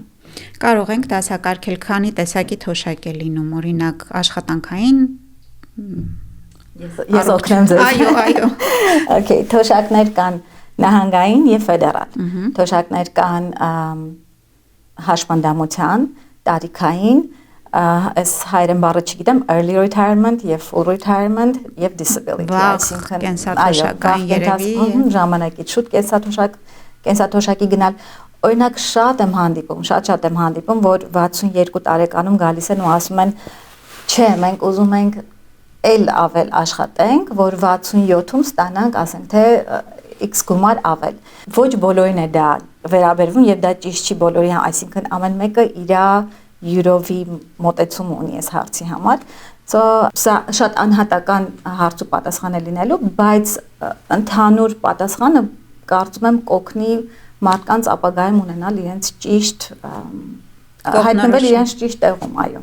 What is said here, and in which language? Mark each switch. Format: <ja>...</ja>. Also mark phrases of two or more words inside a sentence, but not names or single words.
<hy>Կարող ենք դասակարգել քանի տեսակի թոշակ է լինում, օրինակ աշխատանքային։ Ես օգնեմ ձեզ։ Այո։ Okay, թոշակներ կան նահանգային եւ ֆեդերալ։ Թոշակներ կան հաշմանդամության, տարիքային, այս հայերեն բառը չգիտեմ,</hy> <en>early retirement եւ full retirement եւ disability,</en> <hy>այսինքն կենսաթոշակային երևի ժամանակից շուտ կենսաթոշակի գնալ։ Օրինակ շատ եմ հանդիպում, որ 62 տարեկանում գալիս են ու ասում են, չէ, մենք ուզում ենք էլ ավել աշխատենք, որ 67-ում ստանանք, ասենք թե X գումար ավել։ Ոչ բոլորին է դա վերաբերվում եւ դա ճիշտ չի բոլորի, այսինքն ամեն մեկը իր յուրովի մոտեցում ունի այս հարցի համար։ Սա շատ անհատական հարց ու պատասխան է լինելու, բայց ընդհանուր պատասխանը կարծում եմ կօգնի մարդկանց ապագայում ունենալ իրենց ճիշտ հայտնվել իրենց ճիշտ տեղում, այո։</hy>